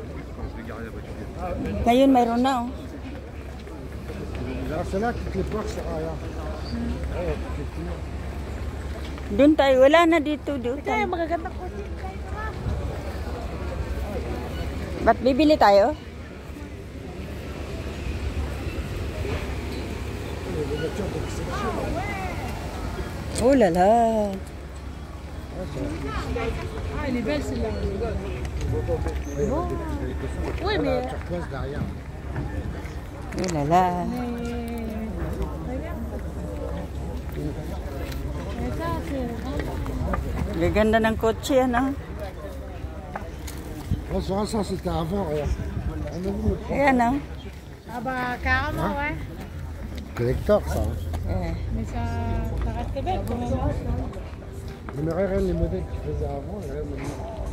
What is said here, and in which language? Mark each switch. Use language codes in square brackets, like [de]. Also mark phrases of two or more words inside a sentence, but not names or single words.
[tl] Ngayon mayroon na, oh. Doon tayo. Wala na dito. Doon tayo. Magaganda ko. Ba't bibili tayo? [fr] Oh lala. Ah, elle est belle celle-là. Oui, mais... Oh lala. [tl] Gaganda ng kotse, ano? [fr] Ça, c'était avant, regarde. [tl] Ayan, oh. [fr] Ah bah, carrément, ouais. Collector, ça. Mais ça reste belle quand même. Mais regarde les modèles qu'ils faisaient avant, regarde maintenant.